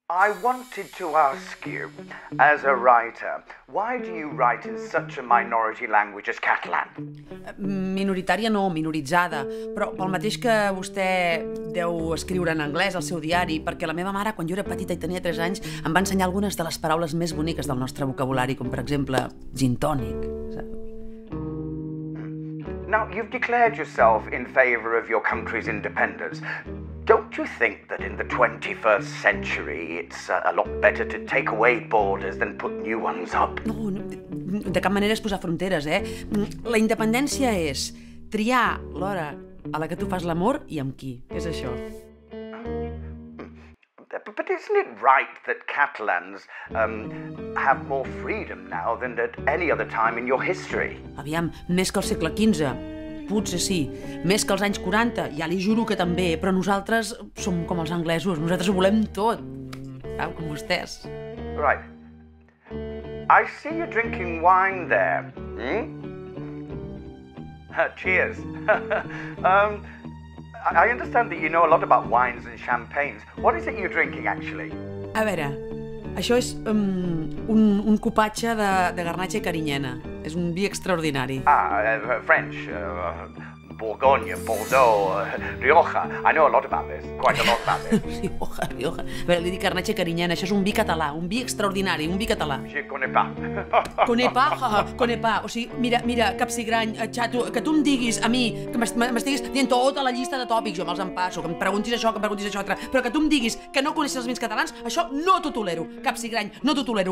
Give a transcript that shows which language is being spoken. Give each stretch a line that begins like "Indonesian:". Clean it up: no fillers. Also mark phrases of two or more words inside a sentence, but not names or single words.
English: I wanted to ask you, as a writer, why do you write in such a minority language as Catalan?
Catalan: Minoritària no, minoritzada, però pel mateix que vostè deu escriure en anglès al seu diari, perquè la meva mare, quan jo era petita i tenia 3 anys, em va ensenyar algunes de les paraules més boniques del nostre vocabulari, com per exemple gin tònic.
English: Now, you've declared yourself in favour of your country's independence. Don't you think that in the 21st century it's a lot better to take away borders than put new ones up?
Catalan: No, de cap manera és posar fronteres, La independència és triar l'hora a la que tu fas l'amor i amb qui. És això.
English: But isn't it right that Catalans have more freedom now than at any other time in your history?
Catalan: Aviam, més que al segle XV, potser sí. Més que als anys 40, ja li juro que també, però nosaltres som com els anglesos, nosaltres ho volem tot. Com vostès.
English: Right. I see you drinking wine there. Cheers. I understand that you know a lot about wines and champagnes. What is it you're drinking, actually?
Catalan: A veure, això és un copatge de garnatxa i carinyena. És un vi extraordinari.
English: French, Bourgogne, Bordeaux, Rioja. I know a lot about this, quite a lot about this. Rioja.
Catalan: A veure, li dic garnatxa i carinyena, això és un vi català, un vi extraordinari, un vi català.
French: Je connais pas. Connais pas.
Catalan: O sigui, mira, capsigrany, xato, que tu em diguis a mi, que m'estiguis dient tota la llista de tòpics, jo me'ls empasso, que em preguntis això, que em preguntis això altre, però que tu em diguis que no coneixes els vins catalans, això no t'ho tolero, capsigrany, no t'ho tolero.